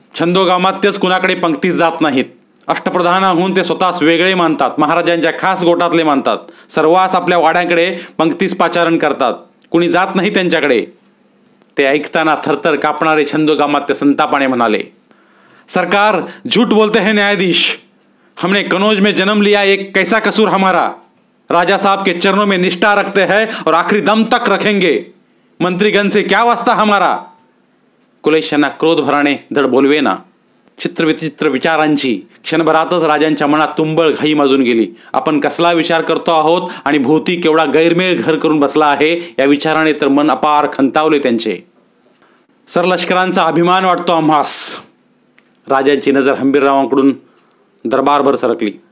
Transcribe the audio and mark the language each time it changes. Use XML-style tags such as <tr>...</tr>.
<mr>छंदोगामात्यच कुणाकडे पंक्तीस जात नाहीत. अष्टप्रधानाहून ते स्वतःच वेगळे मानतात, महाराजांच्या खास गोटातले मानतात. सर्वांस आपल्या वाड्यांकडे पंक्तीस पाचारण करतात, कुणी जात नाही त्यांच्याकडे. ते ऐकताना थरथर कापणारे छंदोगामात्य संतापाने म्हणाले, सरकार झूठ बोलते हे न्यायाधीश.</mr> <hi>हमने कनौज में जन्म लिया, एक कैसा कसूर हमारा. राजा साहब के चरणों में निष्ठा रखते हैं और आखिरी दम तक रखेंगे. मंत्रीगण से क्या वास्ता हमारा.</hi> <mr>कुलेशांना क्रोध भराने धड बोलवेना. चित्र विचित्र विचारांची क्षणभरातच राजांच्या मनात तुंबळ घाई माजून गेली. आपण कसला विचार करतो आहोत आणि भोवती केवढा गैरमेळ घर करून बसला आहे या विचाराने तर मन अपार खंतावले त्यांचे. सर लष्करांचा अभिमान वाटतो आम्हास, राजांची नजर हंबीररावांकडून दरबारभर सरकली.</mr>